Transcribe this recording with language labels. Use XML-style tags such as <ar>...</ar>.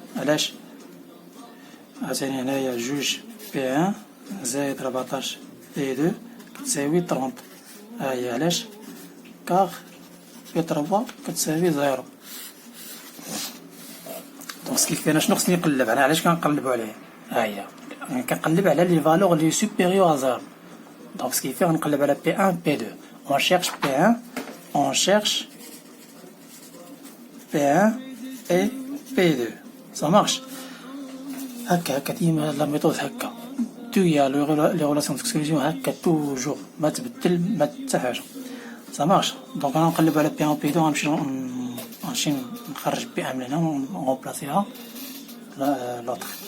<ar>علاش عاوتاني هنايا جوج بي 1 زائد 14 بي 2 كتساوي 30 ها هي علاش كار بي 3 كتساوي زيرو. دونك كيف انا شنو خصني نقلب انا علاش كنقلبوا عليه ها هي كنقلب على لي فالور لي سوبيريور ا زيرو. دونك كيف غنقلب على بي 1 بي 2</ar> <fr>on cherche P1 on cherche P1 et P2 ça marche.</fr> <ar>هكا ديما لا ميثود هكا تويا لي ريلاسيون ديكسكلوزيون هكا توجور ما تبدل ما حتى حاجه</ar> <fr>ça marche.</fr> <ar>دونك انا نقلب على P1 P2 غنمشي نخرج P1 من هنا ونغوبلاسيها لوطر.</ar>